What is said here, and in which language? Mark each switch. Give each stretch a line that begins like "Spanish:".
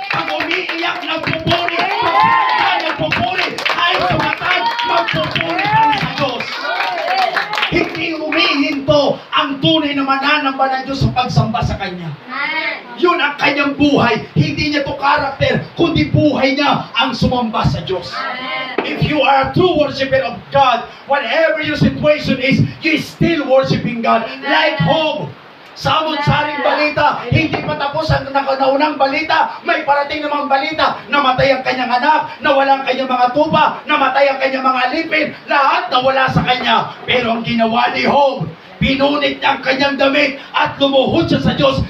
Filipino: Pag umiiyak, nagpupuri. Pag saan, nagpupuri. Ay sumatan, magpupuri kami sa Diyos. Hindi humihinto ang tunay na mananamba ng Diyos sa pagsamba sa Kanya. Yun ang kanyang buhay. Hindi niya to karakter, kundi buhay niya ang sumamba sa Diyos.
English: If you are a true worshiper of God, whatever your situation is, you still worshiping God. Like Job,
Filipino: samot-saring balita, hindi pa tapos ang naunang balita, may parating namang balita, namatay ang kanyang anak, nawala ang kanyang mga tupa, namatay ang kanyang mga alipin, lahat nawala sa kanya. Pero ang ginawa ni Job, pinunit niya ang kanyang damit at lumuhod siya sa Diyos.